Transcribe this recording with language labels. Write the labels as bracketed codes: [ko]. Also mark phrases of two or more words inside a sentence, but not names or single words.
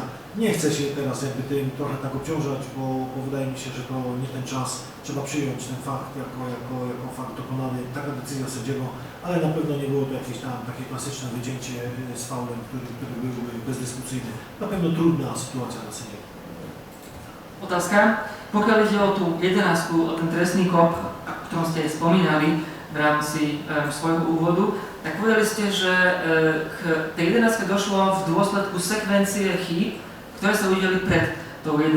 [pl] Nie chcę się teraz jakby tym trochę tak obciążać, bo wydaje mi się, że to nie ten czas. Trzeba przyjąć ten fakt jako fakt dokonany, taka decyzja sędziego, ale na pewno nie było to jakieś tam takie klasyczne wycięcie z faulem, który byłby bezdyskusyjny. Na pewno trudna sytuacja dla sędziego. [sk] Otázka. Pokiaľ ide o tú 11, o ten trestný kop, o ktorom ste aj spomínali v rámci svojho úvodu, tak povedali ste, že k tej 11 došlo v dôsledku sekvencie chýb, ktoré sa udiali pred tou 11.